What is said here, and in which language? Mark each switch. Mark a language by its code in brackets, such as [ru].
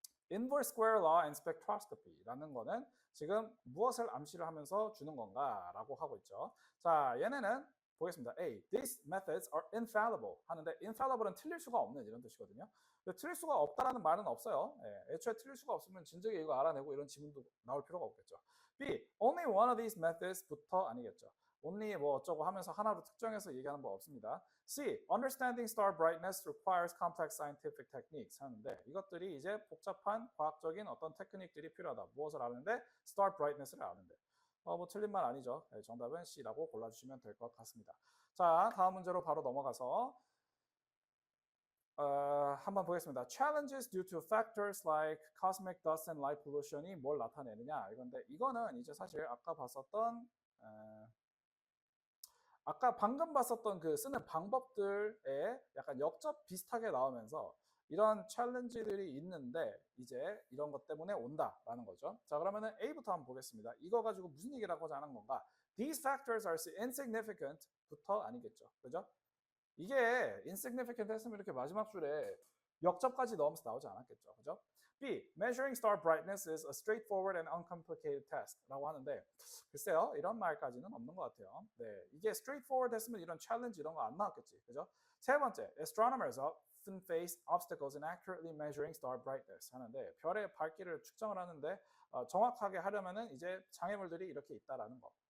[en] Inverse square law and spectroscopy [ko] 라는 거는 지금 무엇을 암시를 하면서 주는 건가라고 하고 있죠. 자, 얘네는 보겠습니다. A. [en] These methods are infallible [ko] 하는데 infallible은 틀릴 수가 없는 이런 뜻이거든요. 틀릴 수가 없다라는 말은 없어요. 애초에 틀릴 수가 없으면 진즉에 이거 알아내고 이런 지문도 나올 필요가 없겠죠. B. [en] Only one of these methods [ko] 부터 아니겠죠. only 뭐 어쩌고 하면서 하나로 특정해서 얘기하는 법 없습니다. C. [en] Understanding star brightness requires complex scientific techniques [ko] 하는데 이것들이 이제 복잡한 과학적인 어떤 테크닉들이 필요하다. 무엇을 아는데? star brightness를 아는데. 뭐 틀린 말 아니죠. 네, 정답은 C라고 골라주시면 될 것 같습니다. 자, 다음 문제로 바로 넘어가서 한번 보겠습니다. [en] Challenges due to factors like cosmic dust and light pollution [ko] 이 뭘 나타내느냐 이건데 이거는 이제 사실 아까 봤었던 아까 방금 봤었던 그 쓰는 방법들에 약간 역접 비슷하게 나오면서 이런 챌린지들이 있는데 이제 이런 것 때문에 온다라는 거죠. 자, 그러면은 A부터 한번 보겠습니다. 이거 가지고 무슨 얘기를 하고자 하는 건가? [en] These factors are insignificant [ko] 부터 아니겠죠. 그죠? 이게 insignificant 했으면 이렇게 마지막 줄에 역접까지 넣으면서 나오지 않았겠죠. 그죠? B. [en] Measuring star brightness is a straightforward and uncomplicated task [ko] 라고 하는데 글쎄요. 이런 말까지는 없는 것 같아요. 네, 이게 straightforward 했으면 이런 challenge 이런 거 안 나왔겠지. 그죠? 세 번째, [en] astronomers often face obstacles in accurately measuring star brightness [ko] 하는데 별의 밝기를 측정을 하는데 정확하게 하려면은 이제 장애물들이 이렇게 있다라는 거.